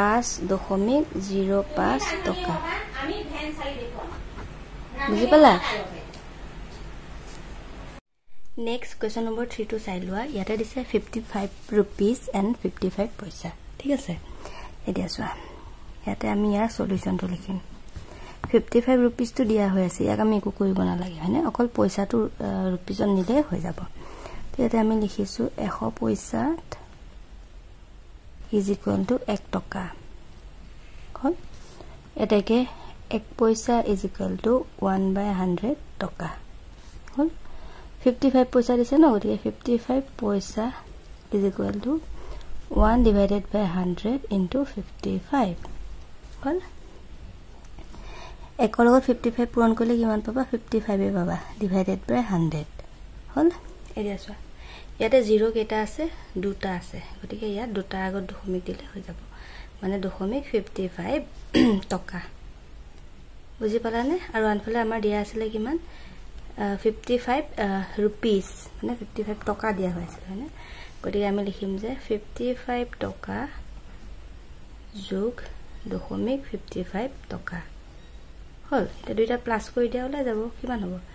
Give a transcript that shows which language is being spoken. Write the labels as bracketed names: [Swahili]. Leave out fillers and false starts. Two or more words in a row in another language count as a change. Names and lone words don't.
[Assamese] 5.05 টকা আমি ভেন চালি দেখো বুজি পালা [English] next question [Assamese] নম্বৰ 3 টু চাই লোৱা ইয়াতে দিছে 55 [English] rupees and [Assamese] 55 পইচা ঠিক আছে এতিয়া চোৱা ইয়াতে আমি ইয়াৰ সলিউশনটো লিখিম 55 rupees টো দিয়া হৈ আছে ইয়াক আমি একো কৰিব নালাগে হয়নে অকল পইচাটো ৰুপিছত নিলে হৈ যাব ইয়াতে আমি লিখিছো 100 পইচা [English] is equal to [Assamese] 1 টকা হল এটাকে 1 পইচা [English] is equal to [Assamese] 1/100 টকা হল 55 পইচা দিছে ন গতিকে 55 পইচা [English] is equal to [Assamese] 1/100 into 55 হল একৰ লগত 55 পূৰণ কৰিলে কিমান পাবা 55 এ পাবা /100 হল এৰিয়া চোৱা ইয়াতে 0 কেটা আছে দুটা আছে গতিকে ইয়াত দুটা আগত দশমিক দিলে হৈ যাব মানে দশমিক 55 টকা বুজি পালানে আৰু আনফালে আমাৰ দিয়া আছিল কিমান 55 rupees মানে 55 টকা দিয়া হৈছিল হয়নে গতিকে আমি লিখিম যে 55 টকা যোগ দশমিক 55 টকা হল এটা দুইটা প্লাস কৰি দিয়া ওলাই যাব কিমান হ'ব